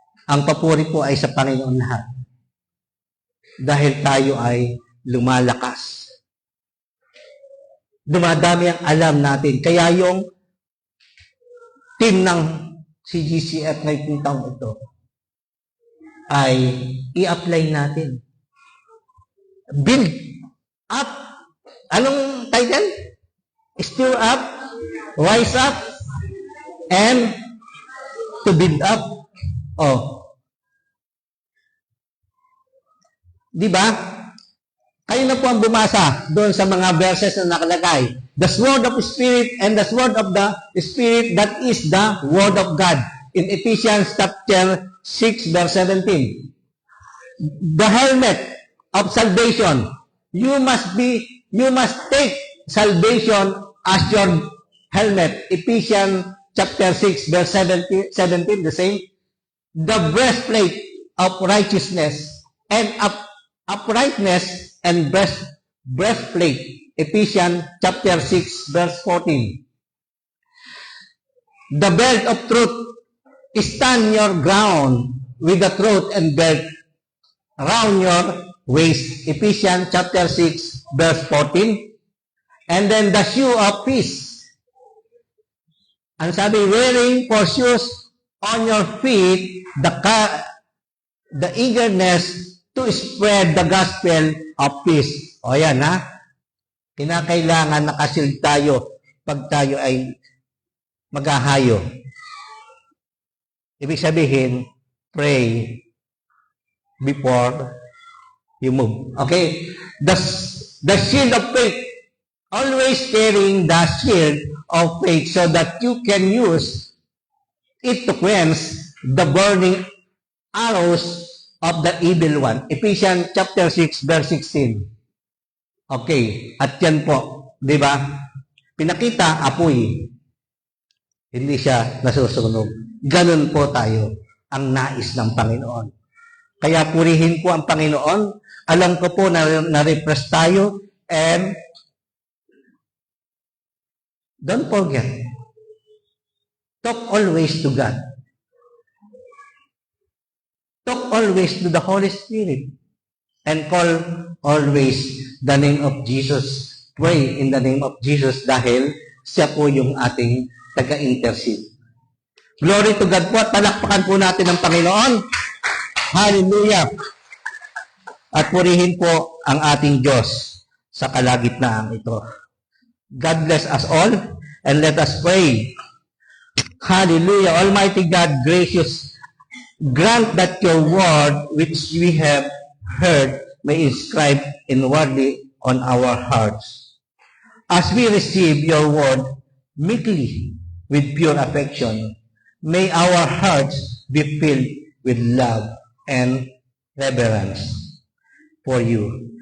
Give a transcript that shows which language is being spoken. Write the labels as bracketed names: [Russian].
[Filipino] Ang papuri po ay sa Panginoon lahat. Dahil tayo ay lumalakas. Dumadami ang alam natin. Kaya yung team ng CGCF ngayong taong ito ay i-apply natin. [English] Build up. [Filipino] Anong title? [English] Stir up, rise up, and to build up. Oh. [Filipino] Di ba? Kayo na po ang bumasa doon sa mga verses na nakalagay. [English] The sword of the Spirit and the sword of the Spirit, that is the word of God. In Ephesians chapter 6 verse 17. The helmet of salvation. You must take salvation as your helmet. Ephesians chapter 6 verse 17, the same. The breastplate of righteousness and uprightness and breastplate. Ephesians chapter 6 verse 14. The belt of truth. Stand your ground with the truth and belt around your waist. Ephesians chapter 6 verse 14. And then the shoe of peace. [Filipino] Ang sabi, [English] wearing for shoes on your feet the eagerness to spread the gospel of peace. [Filipino] O yan ha. Kinakailangan nakasild tayo pag tayo ay maghahayo. Ibig sabihin, [English] pray before you move. Okay? The shield of faith. Always carrying the shield of faith so that you can use it to quench the burning arrows of the evil one. Ephesians chapter 6 verse 16. Okay, [Filipino] at yan po, di ba? Pinakita, apoy. Hindi siya nasusunog. Ganun po tayo ang nais ng Panginoon. Kaya purihin po ang Panginoon. Alam ko po na na-repress tayo [English] and don't forget, talk always to God. Talk always to the Holy Spirit and call always the name of Jesus. Pray in the name of Jesus [Filipino] dahil siya po yung ating taga-intercede. [English] Glory to God [Filipino] po at palakpakan po natin ang Panginoon. Hallelujah! At purihin po ang ating Diyos sa kalagitnaan ito. [English] God bless us all and let us pray. Hallelujah! Almighty God, gracious, grant that your word which we have heard may inscribe inwardly on our hearts. As we receive your word meekly with pure affection, may our hearts be filled with love and reverence for you.